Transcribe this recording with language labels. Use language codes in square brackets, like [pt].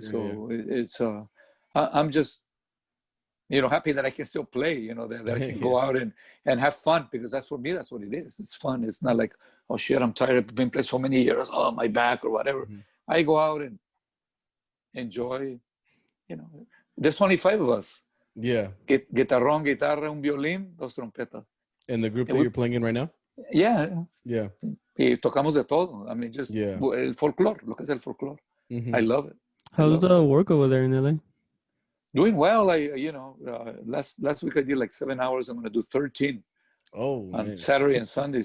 [en] So it's I'm just, you know, happy that I can still play, you know, that I can go out and have fun, because that's for me, that's what it is. It's fun. It's not like, oh shit, I'm tired, I've been playing so many years, oh, my back or whatever. I go out and enjoy, you know. There's only 5 of us. Yeah. [es] Guitarrón, guitarra, un violín, 2 trompetas. [en] And the group that you're playing in right now? Yeah. Yeah. [es] Y tocamos de todo. [en] I mean, just [es] el folklore, lo que es el folklore. [en] I love it. How's the work over there in LA? Doing well. You know, last week I did like 7 hours. I'm going to do 13 on Saturday and Sunday.